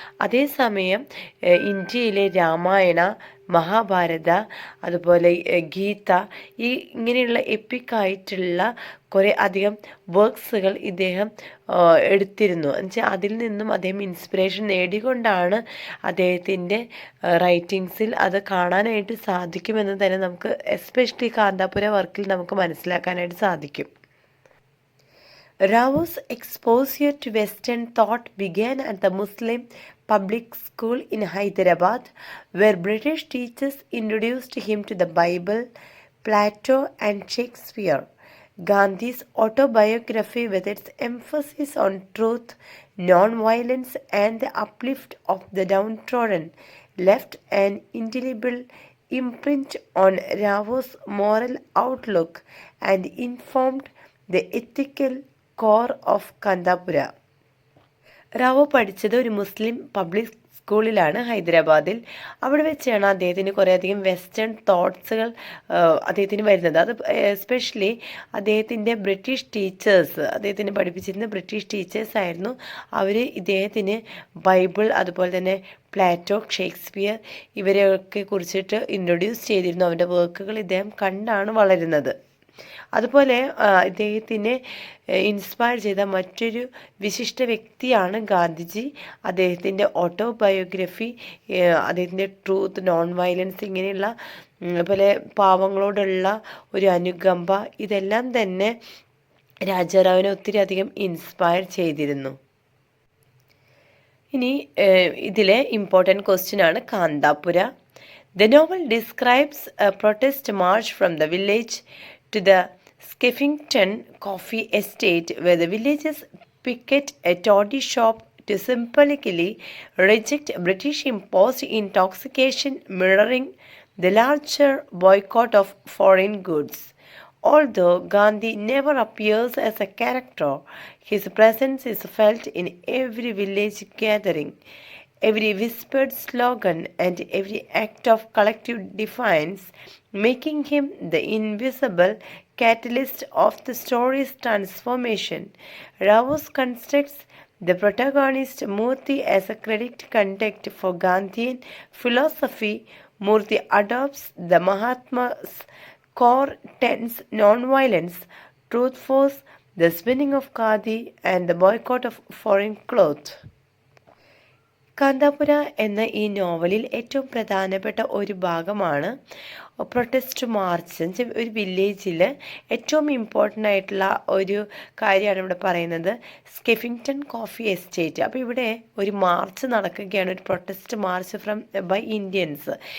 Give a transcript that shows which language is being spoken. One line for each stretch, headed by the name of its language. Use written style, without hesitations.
Malayalam: അതേസമയം ഇന്ത്യയിലെ രാമായണ, മഹാഭാരത, അതുപോലെ ഗീത, ഇങ്ങനെയുള്ള എപ്പിക്കായിട്ടുള്ള കുറേ അധികം വർക്ക്സുകൾ ഇദ്ദേഹം എടുത്തിരുന്നു. എന്നുവെച്ചാൽ അതിൽ നിന്നും അദ്ദേഹം ഇൻസ്പിറേഷൻ നേടിക്കൊണ്ടാണ് അദ്ദേഹത്തിൻ്റെ റൈറ്റിങ്സിൽ അത് കാണാനായിട്ട് സാധിക്കുമെന്ന് തന്നെ നമുക്ക് എസ്പെഷ്യലി കാന്താപുര വർക്കിൽ നമുക്ക് മനസ്സിലാക്കാനായിട്ട് സാധിക്കും.
English: Rao's exposure to Western thought began at the Muslim public school in Hyderabad, where British teachers introduced him to the Bible, Plato, and Shakespeare. Gandhi's autobiography, with its emphasis on truth, non-violence, and the uplift of the downtrodden, left an indelible imprint on Rao's moral outlook and informed the ethical core of Kanthapura.
Malayalam: Rao പഠിച്ചത് ഒരു മുസ്ലിം public സ്കൂളിലാണ് ഹൈദരാബാദിൽ. അവിടെ വെച്ചാണ് അദ്ദേഹത്തിന് കുറേയധികം western തോട്ട്സുകൾ അദ്ദേഹത്തിന് വരുന്നത്. അത് എസ്പെഷ്യലി അദ്ദേഹത്തിൻ്റെ ബ്രിട്ടീഷ് ടീച്ചേഴ്സ്, അദ്ദേഹത്തിന് പഠിപ്പിച്ചിരുന്ന ബ്രിട്ടീഷ് ടീച്ചേഴ്സ് ആയിരുന്നു. അവർ ഇദ്ദേഹത്തിന് ബൈബിൾ, അതുപോലെ തന്നെ പ്ലാറ്റോ, ഷേക്സ്പിയർ ഇവരെയൊക്കെ കുറിച്ചിട്ട് ഇൻട്രൊഡ്യൂസ് ചെയ്തിരുന്നു. അവൻ്റെ വർക്കുകൾ ഇദ്ദേഹം കണ്ടാണ് വളരുന്നത്. അതുപോലെ ഇദ്ദേഹത്തിനെ ഇൻസ്പയർ ചെയ്ത മറ്റൊരു വിശിഷ്ട വ്യക്തിയാണ് ഗാന്ധിജി. അദ്ദേഹത്തിൻ്റെ ഓട്ടോബയോഗ്രഫി, അദ്ദേഹത്തിൻ്റെ ട്രൂത്ത്, നോൺ വയലൻസ്, ഇങ്ങനെയുള്ള പോലെ പാവങ്ങളോടുള്ള ഒരു അനുകമ്പ, ഇതെല്ലാം തന്നെ രാജാറാവിനെ ഒത്തിരി അധികം ഇൻസ്പയർ ചെയ്തിരുന്നു. ഇനി ഇതിലെ ഇമ്പോർട്ടൻറ്റ് ക്വസ്റ്റ്യൻ ആണ് കാന്താപുര.
English: The novel describes a protest march from the village to the Skeffington Coffee Estate, where the villagers picket a toddy shop to symbolically reject British-imposed intoxication, mirroring the larger boycott of foreign goods. Although Gandhi never appears as a character, his presence is felt in every village gathering, every whispered slogan, and every act of collective defiance, making him the invisible catalyst of the story's transformation. Rao constructs the protagonist Murthy as a credit conduct for Gandhian philosophy. Murthy adopts the Mahatma's core tenets: non-violence, truth force, the spinning of khadi, and the boycott of foreign cloth.
Malayalam: കാന്താപുര എന്ന ഈ നോവലിൽ ഏറ്റവും പ്രധാനപ്പെട്ട ഒരു ഭാഗമാണ് protest March. ഒരു വില്ലേജിൽ ഏറ്റവും ഇമ്പോർട്ടൻ്റ് ആയിട്ടുള്ള ഒരു കാര്യമാണ് ഇവിടെ പറയുന്നത്, സ്കെഫിങ്ടൺ കോഫി എസ്റ്റേറ്റ്. അപ്പോൾ ഇവിടെ ഒരു മാർച്ച് നടക്കുകയാണ്, ഒരു
English: Protest march by Indians.